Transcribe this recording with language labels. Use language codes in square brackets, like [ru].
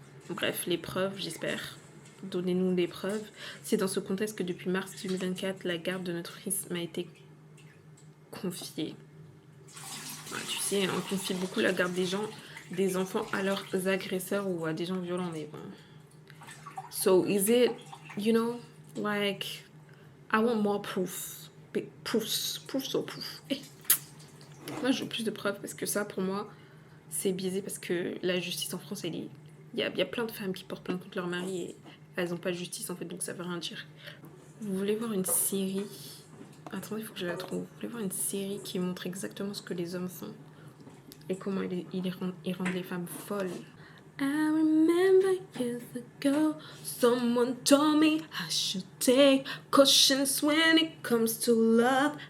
[fr] Bref, les preuves, j'espère. Donnez-nous des preuves. C'est dans ce contexte que depuis mars 2024, la garde de notre fils m'a été confiée. Ouais, tu sais, on confie beaucoup la garde des enfants à leurs agresseurs ou à des gens violents, mais bon. [en] So, is it, you know, like, I want more proof. Proofs. Eh. [fr] Moi, je veux plus de preuves parce que ça, pour moi, c'est biaisé parce que la justice en France, il y a plein de femmes qui portent plainte contre leur mari et elles n'ont pas de justice en fait, donc ça veut rien dire. Vous voulez voir une série? Attendez, il faut que je la trouve. Vous voulez voir une série qui montre exactement ce que les hommes font et comment ils rendent les femmes folles? [en] I remember years ago, someone told me I should take cautions when it comes to love.